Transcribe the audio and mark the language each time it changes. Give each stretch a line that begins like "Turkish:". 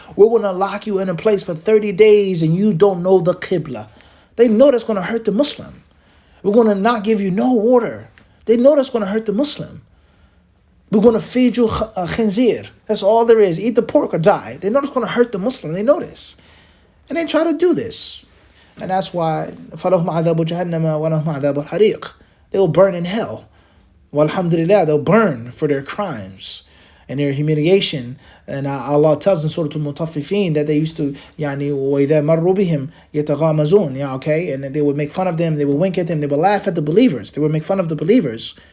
English: We're going to lock you in a place for 30 days and you don't know the Qibla. They know that's going to hurt the Muslim. We're going to not give you no water. They know that's going to hurt the Muslim. We're going to feed you khinzir. That's all there is. Eat the pork or die. They know it's going to hurt the Muslim. They know this. And they try to do this. And that's why
Arabic: فَلَهُمْ عَذَابُ جَهَنَّمَ وَلَهُمْ عَذَابُ الْحَرِيقِ.
English: They will burn in hell. Well, alhamdulillah, they'll burn for their crimes and their humiliation. And Allah tells in Surah Al-Mutaffifin that they used to,
Arabic: وَإِذَا مَرُّوا بِهِمْ يَتَغَامَزُونَ,
English: okay? And they would make fun of them, they would wink at them, they would laugh at the believers, they would make fun of the believers.